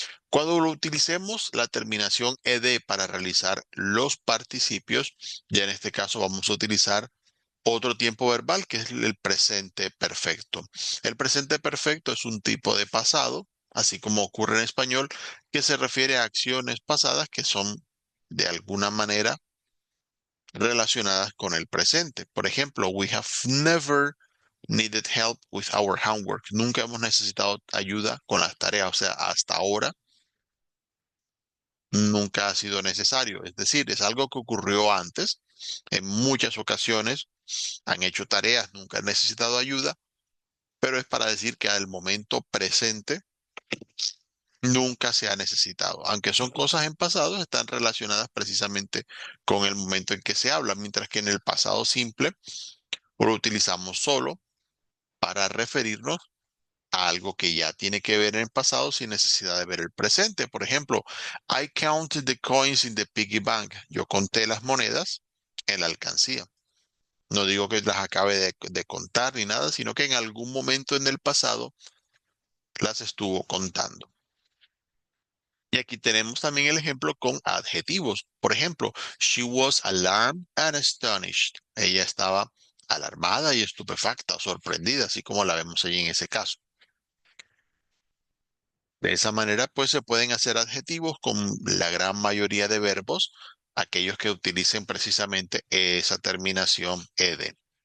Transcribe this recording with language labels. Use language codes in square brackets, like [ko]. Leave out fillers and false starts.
[es] Cuando lo utilicemos la terminación ed para realizar los participios, ya en este caso vamos a utilizar otro tiempo verbal que es el presente perfecto. El presente perfecto es un tipo de pasado, así como ocurre en español, que se refiere a acciones pasadas que son de alguna manera relacionadas con el presente. Por ejemplo, [en] we have never needed help with our homework. [es] Nunca hemos necesitado ayuda con las tareas, o sea, hasta ahora nunca ha sido necesario. Es decir, es algo que ocurrió antes. En muchas ocasiones han hecho tareas, nunca han necesitado ayuda, pero es para decir que al momento presente nunca se ha necesitado. Aunque son cosas en pasado, están relacionadas precisamente con el momento en que se habla, mientras que en el pasado simple lo utilizamos solo para referirnos a algo que ya tiene que ver en el pasado sin necesidad de ver el presente. Por ejemplo, [en] I counted the coins in the piggy bank. [es] Yo conté las monedas en la alcancía. No digo que las acabe de contar ni nada, sino que en algún momento en el pasado las estuvo contando. Y aquí tenemos también el ejemplo con adjetivos. Por ejemplo, [en] she was alarmed and astonished. [es] Ella estaba alarmada y estupefacta, sorprendida, así como la vemos allí en ese caso. De esa manera, pues se pueden hacer adjetivos con la gran mayoría de verbos, aquellos que utilicen precisamente esa terminación ed.